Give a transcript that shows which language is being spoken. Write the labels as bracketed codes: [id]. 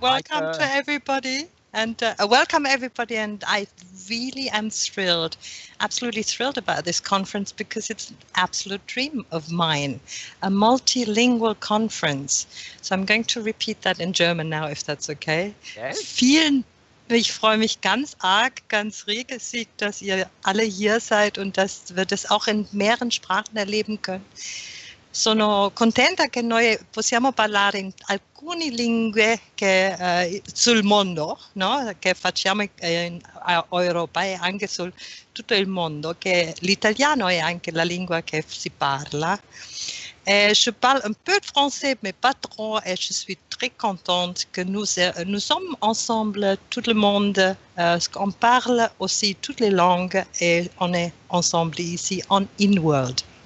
[en] Welcome to everybody, and welcome everybody. And I really am thrilled, absolutely thrilled about this conference because it's an absolute dream of mine, a multilingual conference. So I'm going to repeat that in German now, if that's okay. Yes. [de] Ich freue mich ganz arg, ganz riesig, dass ihr alle hier seid und dass wir das auch in mehreren Sprachen erleben können. [it] Sono contenta che noi possiamo parlare in alcune lingue sul mondo, no? Che facciamo in Europa e anche su tutto il mondo, che l'italiano è anche la lingua che si parla. [fr] Je parle un peu de français, mais pas trop, et je suis très contente que nous sommes ensemble, tout le monde, on parle aussi toutes les langues, et on est ensemble ici en InWorld.